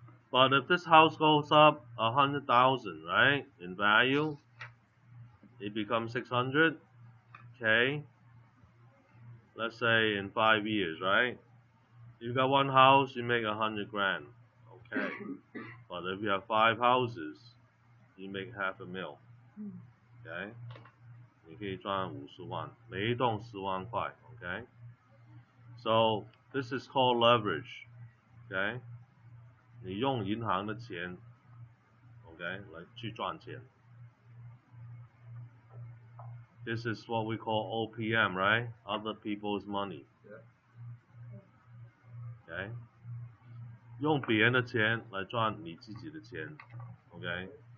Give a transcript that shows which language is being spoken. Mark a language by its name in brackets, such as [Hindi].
[English] But if this house goes up 100,000, right, in value, it becomes 600. Okay. Let's say in 5 years, right? You got one house, you make 100 grand. Okay. But if you have 5 houses, you make half a mil. Okay. [Chinese] 你可以赚50万，每一栋10万块。 [English] Okay. So this is called leverage. Okay. [Chinese] 你用银行的钱 ，okay, 来去赚钱。 [English] This is what we call OPM, right? Other people's money. Okay. [Chinese] 用别人的钱来赚你自己的钱 ，okay?